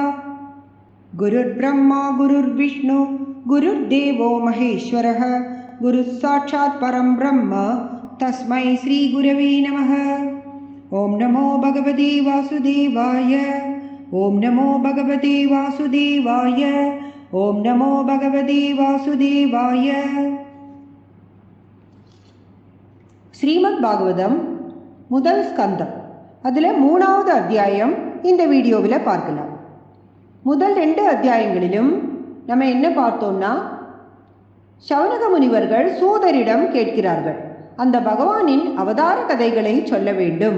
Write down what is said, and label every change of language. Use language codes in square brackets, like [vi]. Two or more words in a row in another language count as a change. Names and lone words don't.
[sa] गुरुर्ब्रह्मा गुरुर्विष्णु गुरुर्देवो महेश्वरः गुरुः साक्षात् परं ब्रह्म तस्मै श्रीगुरवे नमः। ओम नमो भगवते वासुदेवाय। ओम नमो भगवते वासुदेवाय। ओम नमो भगवते वासुदेवाय। [ta] ஸ்ரீமத் பாகவதம் முதல் ஸ்கந்தம், அதில் 3வது அத்தியாயம் இந்த வீடியோவில் பார்க்கலாம். முதல் 2 அத்தியாயங்களிலும் நம்ம என்ன பார்த்தோம்னா, சௌனக முனிவர்கள் சூதரிடம் கேட்கிறார்கள், அந்த பகவானின் அவதார கதைகளை சொல்ல வேண்டும்.